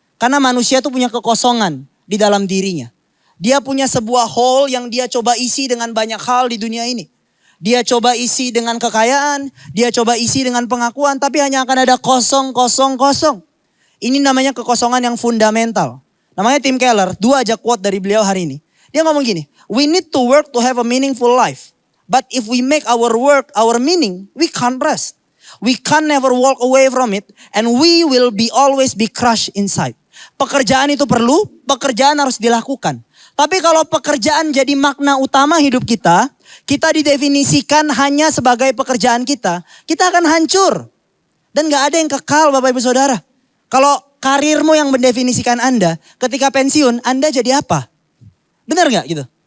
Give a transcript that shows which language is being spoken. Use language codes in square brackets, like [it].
[id] Karena manusia itu punya kekosongan di dalam dirinya. Dia punya sebuah hole yang dia coba isi dengan banyak hal di dunia ini. Dia coba isi dengan kekayaan, dia coba isi dengan pengakuan, tapi hanya akan ada kosong, kosong, kosong. Ini namanya kekosongan yang fundamental. Namanya Tim Keller, 2 aja quote dari beliau hari ini. Dia ngomong gini, [en] we need to work to have a meaningful life. But if we make our work our meaning, we can't rest. We can never walk away from it and we will always be crushed inside. [id] Pekerjaan itu perlu, pekerjaan harus dilakukan. Tapi kalau pekerjaan jadi makna utama hidup kita, kita didefinisikan hanya sebagai pekerjaan kita akan hancur. Dan gak ada yang kekal Bapak Ibu Saudara. Kalau karirmu yang mendefinisikan Anda, ketika pensiun Anda jadi apa? Benar gak gitu?